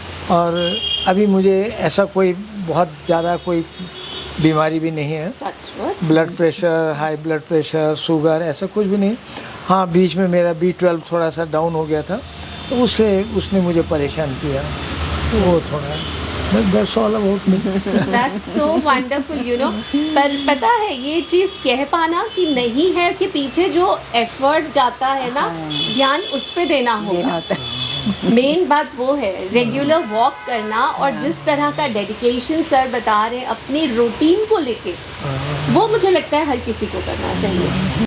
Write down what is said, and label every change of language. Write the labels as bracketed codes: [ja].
[hi] और अभी मुझे ऐसा कोई बहुत ज़्यादा कोई बीमारी भी नहीं है, blood pressure, high blood pressure, sugar, ऐसा कुछ भी नहीं। हाँ, बीच में मेरा B12 थोड़ा सा डाउन हो गया था, तो उसने मुझे परेशान किया, वो थोड़ा। [en] That's all about me. That's so wonderful, you know। [hi] पर पता है ये चीज़ कह पाना कि नहीं है कि पीछे जो एफर्ट जाता है ना, ध्यान उस पे देना होगा। मेन बात वो है, रेगुलर वॉक करना, और जिस तरह का डेडिकेशन सर बता रहे हैं अपनी रूटीन को लेके, वो मुझे लगता है हर किसी को करना चाहिए।